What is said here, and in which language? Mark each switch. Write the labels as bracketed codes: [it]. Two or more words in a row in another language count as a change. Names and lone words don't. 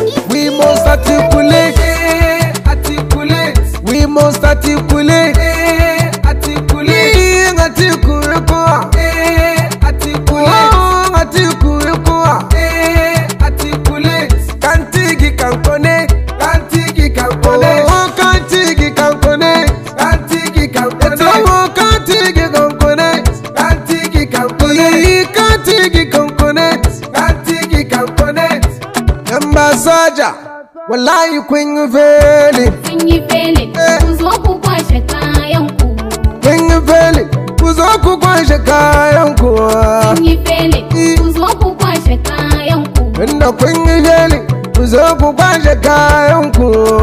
[en] We must articulate, eh, articulate. We must articulate, eh, articulate. Eh, articulate. Oh, articulate. Oh, articulate. Eh, articulate. [bm] Kantigi kankone, kantigi kankone. Oh, kantigi kankone, kantigi kankone. Oh, kantigi kankone, kantigi kankone. Eh, kantigi kankone, kantigi kankone. [ha] Yamba soja, wallahi kun yi failing. Sun yi failing. Eh. Ku zo ku kwashe kayan ku. Kun yi failing. Ku zo ku kwashe kayan ku. Sun yi failing. Eh. Ku zo ku kwashe kayan ku. Tunda kun yi failing, ku zo ku kwashe kayan ku.